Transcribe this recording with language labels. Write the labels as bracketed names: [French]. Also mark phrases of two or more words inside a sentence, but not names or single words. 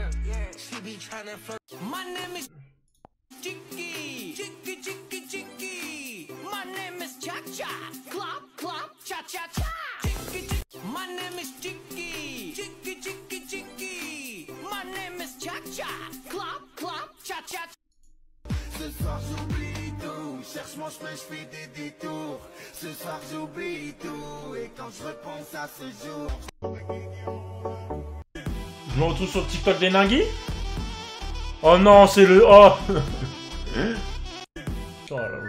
[English] My name is Chicky, Chicky, Chicky, Chicky. My name is Chicky. Chicky, Chicky, Chicky. My name is Cha-Cha. Clap, clap, cha-cha. [French] Ce soir j'oublie tout, cherche mon chemin, je fais des détours. Ce soir j'oublie tout, et quand je repense à ce jour. Je me retrouve sur le TikTok des Ningui. Oh non, c'est le... Oh, oh là là.